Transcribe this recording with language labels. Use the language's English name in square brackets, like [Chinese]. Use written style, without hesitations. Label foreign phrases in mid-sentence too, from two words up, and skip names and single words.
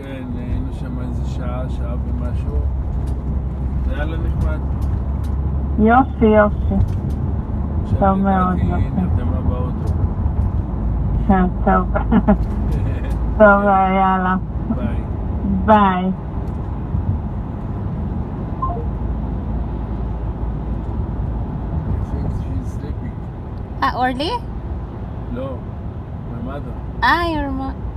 [Hebrew] כן, היינו שם איזה שעה ומשהו. זה היה לה נחמד. יופי, יופי. טוב מאוד, עכשיו יופי. לדעתי נרדמה באוטו. טוב. טוב, יאללה. ביי. ביי. [English] I think she's sleeping. Orly? לא, my mother. Your mom.